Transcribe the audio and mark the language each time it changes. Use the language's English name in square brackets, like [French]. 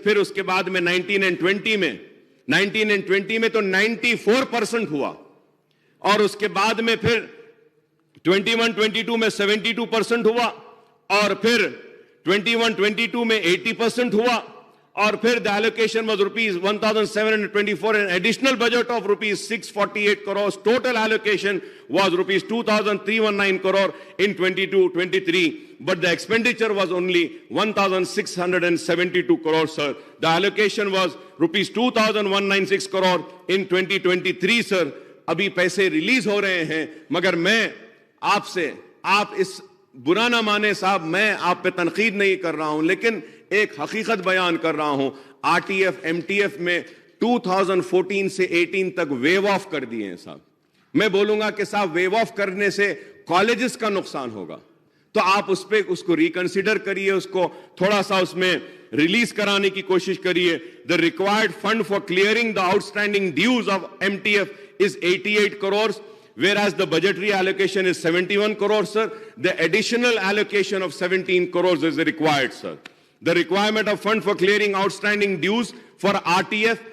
[Urdu] پھر اس کے بعد میں 19 and 20 میں تو 94% ہوا, اور اس کے بعد میں پھر 21-22 میں 72% ہوا, اور پھر 21-22 میں 80% ہوا, اور پھر [English] the allocation was rupees 1,724 and additional budget of rupees 648 crores. Total allocation was rupees 2,319 crore in 22-23, but the expenditure was only 1,672 crores, sir. The allocation was rupees 2,196 crore in 2023, sir. [Urdu] ابھی پیسے ریلیز ہو رہے ہیں, مگر میں آپ سے, آپ اس برا نہ مانے صاحب, میں آپ پہ تنقید نہیں کر رہا ہوں, لیکن ایک حقیقت بیان کر رہا ہوں. RTF MTF میں 2014 سے 18 تک ویو آف کر دیے ہیں صاحب. میں بولوں گا کہ صاحب ویو آف کرنے سے کالجز کا نقصان ہوگا, تو آپ اس کو ریکنسیڈر کریے, اس کو تھوڑا سا اس میں ریلیز کرانے کی کوشش کریے. [English] The required fund for clearing the outstanding dues of MTF is 88 crores, whereas the budgetary allocation is 71 crores, sir. The additional allocation of 17 crores is required, sir. The requirement of fund for clearing outstanding dues for RTF